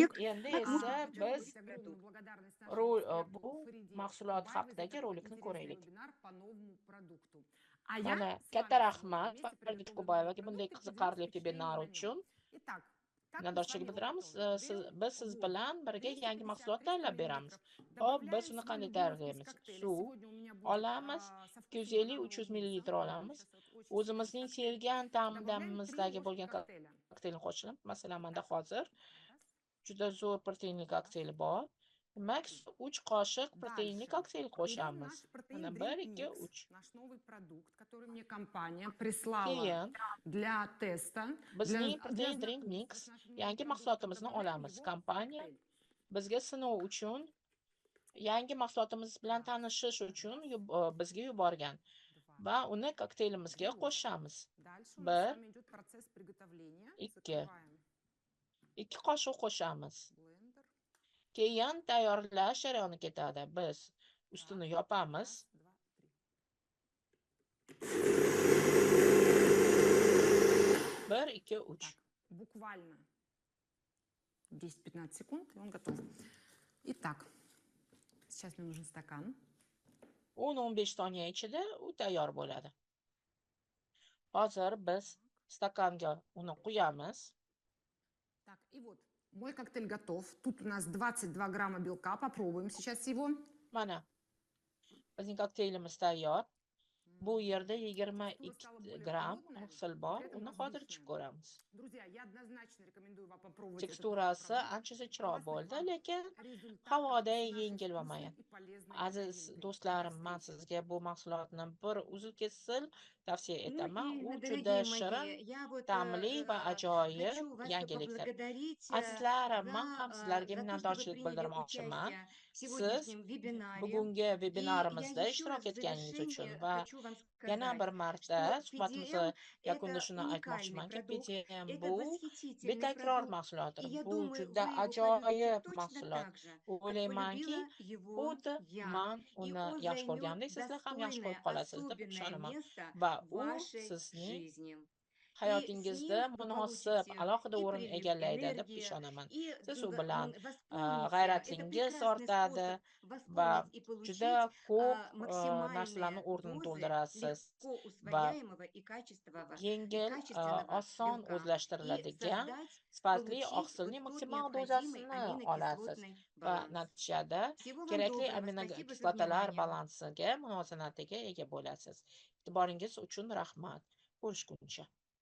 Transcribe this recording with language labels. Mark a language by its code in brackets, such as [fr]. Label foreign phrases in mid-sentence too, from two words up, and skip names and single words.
[ru] ролик [uz] endi [ru] о [uz] esa biz [ru] этом продукте. [uz] bu mahsulot haqidagi rolikni ko'raylik. [ru] А я [uz] Mana [ru] с [uz] katta [ru] вами [uz] rahmat [ru] сегодня вместе [uz] Farida [ru] приготовлю [uz] Chukuboyevaga [ru] новые [uz] bunday [ru] продукты, [uz] qiziqarli [ru] поделюсь впечатлениями [uz] vebinar [ru] о нем. [uz] uchun [ru] Итак, как мы с [uz] minnatdorchilik [ru] вами его [uz] bildiramiz. [ru] готовим? [uz] Biz siz [ru] Берем [uz] bilan birga yangi mahsulot [ru] 250-300 [uz] tayyorlab beramiz. [ru] миллилитров. [uz] Hop, biz [ru] Добавляем [uz] uni [ru] свой [uz] qanday [ru] любимый вкус [uz] tayyorlaymiz? [ru] коктейля. [uz] Suv [ru] Сегодня у меня будет [uz] olamiz, [ru] со вкусом [uz] 250-300 [ru] бананового [uz] ml [ru] винца. [uz] olamiz. [ru] Сейчас вот очень свежий [uz] O'zimizning [ru] коктейль. [uz] sevgan [ru] Добавляем 3 [uz] ta'mimizdagi [ru] ложки [uz] bo'lgan [ru] коктейля. [uz] kokteylni qo'shib, masalan, menda [ru] Итак, [uz] hozir [ru] раз, [uz] juda zo'r proteinli [ru] два, [uz] kokteyli bor. Demak, [ru] три. [uz] 3 qoshiq proteinli [ru] Дальше [uz] kokteyl [ru] берем [uz] qo'shamiz. [ru] наш протеин [uz] Mana 1, [ru] Drink [uz] 2, [ru] Mix, [uz] 3. [ru] наш новый продукт, который мне компания прислала [uz] Keyin [ru] для теста, [uz] bizning [ru] для [uz] Protein Drink Mix [ru] знакомства с нашим новым [uz] yangi [ru] продуктом. [uz] mahsulotimizni [ru] Добавляем [uz] olamiz. [ru] его в [uz] Kompaniya [ru] коктейль. [uz] bizga sinov uchun, yangi mahsulotimiz bilan [ru] Раз, [uz] tanishish uchun [ru] раз, [uz] bizga yuborgan [ru] два. [uz] va uni kokteylimizga [ru] Вот. [uz] qo'shamiz. [ru] Дальше у нас с [uz] 1, [ru] вами идет процесс приготовления. [uz] 2, [ru] Закрываем [uz] 2 qoshiq qo'shamiz. [ru] блендер. [uz] Keyin tayyorlash jarayoni ketadi. Biz ustini [ru] Так, [uz] yopamiz. [ru] раз, два, три. [uz] 1, 2, 3. [ru] Так, буквально 10-15 секунд, и он готов. Итак, сейчас мне нужен стакан. [uz] 10-15 soniya ichida u tayyor bo'ladi. Hozir biz stakanga uni quyamiz. [ru] Так, и вот мой коктейль готов. Тут у нас 22 грамма белка. Попробуем сейчас его. [uz] Mana bizning kokteylimiz tayyor. Bu yerda 22 gram hosil bor. Uni hozir ichib ko'ramiz. [ru] Друзья, я однозначно рекомендую вам попробовать этот [uz] Teksturasi [ru] продукт. [uz] ancha zichroq bo'ldi, [ru] Классных [uz] lekin [ru] вам результатов [uz] havoda [ru] с нашей [uz] yengil va [ru] вкусной [uz] mayin. [ru] и полезной [uz] Aziz [ru] ягодинкой. [uz] do'stlarim, [ru] До [uz] men [ru] встречи. [uz] sizga bu mahsulotni bir uzil-kesil tavsiya [ru] Ну [uz] etaman. [ru] и, [uz] U juda [ru] дорогие [uz] shirin, [ru] мои, я вот [uz] ta'mli va ajoyib [ru] хочу вас [uz] yangilikdir. [ru] поблагодарить [uz] Azizlarim, men ham sizlarga [ru] за то, что вы [uz] minnatdorchilik [ru] приняли [uz] bildirmoqchiman. [ru] участие в [uz] Siz [ru] сегодняшнем вебинаре. [uz] bugungi [ru] И я [uz] vebinarimizda [ru] еще раз [uz] ishtirok [ru] в [uz] etganingiz uchun [ru] завершение [uz] va [ru] хочу вам [uz] yana [ru] сказать, [uz] bir marta [ru] что [uz] suhbatimizni [ru] PDM– [uz] yakunida [ru] это [uz] shuni [ru] уникальный [uz] aytmoqchimanki, [ru] продукт, [uz] PTM [ru] это [uz] bu [ru] восхитительный [uz] betakror [ru] продукт. [uz] mahsulotdir. [ru] И я [uz] Bu [ru] думаю, [uz] juda [ru] вы его полюбите [uz] ajoyib [ru] точно [uz] mahsulot. [ru] так же, как [uz] O'ylaymanki, [ru] полюбила его [uz] xuddi [ru] я. [uz] men [ru] И [uz] uni [ru] он [uz] yaxshi [ru] займет [uz] ko'rgandek, sizlar ham yaxshi ko'rib [ru] достойное, [uz] qolasiz deb [ru] особенное [uz] ishonaman. [ru] место [uz] Va [ru] в [uz] u [ru] вашей [uz] sizning [ru] жизни. И с [uz] hayotingizda [ru] ним вы [uz] munosib, [ru] получите [uz] alohida [ru] и [uz] o'rin [ru] прилив [uz] egallaydi deb [ru] энергии, [uz] ishonaman. [ru] и [uz] Siz u bilan [ru] воспомните, это [uz] g'ayratlingiz [ru] прекрасный [uz] ortadi [ru] способ [uz] va [ru] восполнить и [uz] juda [ru] получить [uz] ko'p narsalarni [ru] максимальные [uz] o'rnini [ru] дозы [uz] to'ldirasiz [ru] легко [uz] va [ru] усвояемого и [uz] yengil, [ru] качественного [uz] oson [ru] белка и [uz] o'zlashtiriladigan, [ru] создать, [uz] sifatli [ru] получить вот [uz] oqsilning [ru] тот [uz] maksimal [ru] необходимый [uz] dozasini olasiz [ru] аминокислотный [uz] va [ru] баланс. [uz] natijada [ru] Всего вам [uz] kerakli [ru] доброго, спасибо за [uz] aminokislotalar [ru] внимание. [uz] balansiga, muvozanatiga ega bo'lasiz. E'tiboringiz uchun rahmat. Ko'rishguncha.